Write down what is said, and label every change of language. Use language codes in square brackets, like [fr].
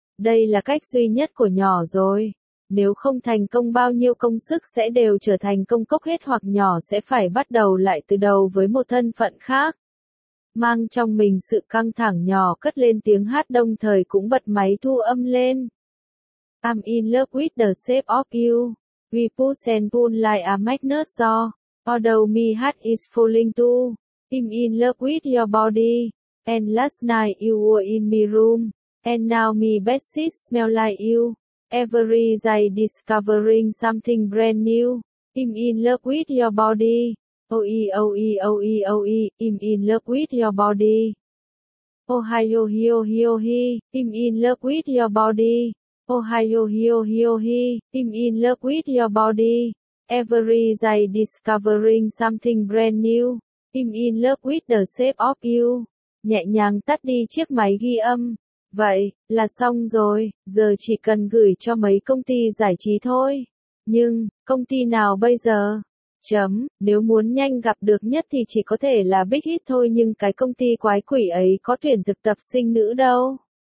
[vi] Đây là cách duy nhất của nhỏ rồi. Nếu không thành công bao nhiêu công sức sẽ đều trở thành công cốc hết hoặc nhỏ sẽ phải bắt đầu lại từ đầu với một thân phận khác. Mang trong mình sự căng thẳng nhỏ cất lên tiếng hát đồng thời cũng bật máy thu âm lên. [en] I'm in love with the shape of you. We push and pull like a magnet so, although my heart is falling too, I'm in love with your body, and last night you were in my room, and now my bedsheets smell like you, every day discovering something brand new, I'm in love with your body, oe oe oe oe, I'm in love with your body, oh hi yo hi yo hi yo hi, I'm in love with your body. Ohio hi yo hi yo hi, I'm in love with your body. Every day discovering something brand new. I'm in love with the shape of you. [vi] Nhẹ nhàng tắt đi chiếc máy ghi âm. Vậy, là xong rồi, giờ chỉ cần gửi cho mấy công ty giải trí thôi. Nhưng, công ty nào bây giờ? Chấm, nếu muốn nhanh gặp được nhất thì chỉ có thể là Big Hit thôi nhưng cái công ty quái quỷ ấy có tuyển thực tập sinh nữ đâu.